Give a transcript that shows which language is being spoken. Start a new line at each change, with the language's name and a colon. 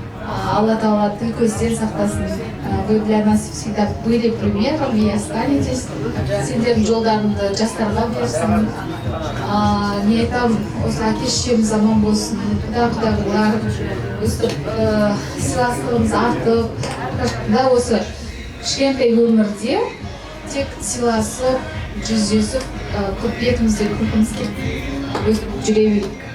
Kazakh: Алла Тағала тіл көзден сақтасын.
Russian: Вы для нас всегда были примером и останетесь.
Kazakh: Сендердің жолдарыңды жастарға берсін. Не айтам, осы әке-шешеміз аман болсын, құда-құдағылар, өстіп сыйластығымыз артып, да осы кішкентай өмірде тек сыйласып, жүздесіп, көп бетімізде күлкіміз келіп өстіп жүре берейік.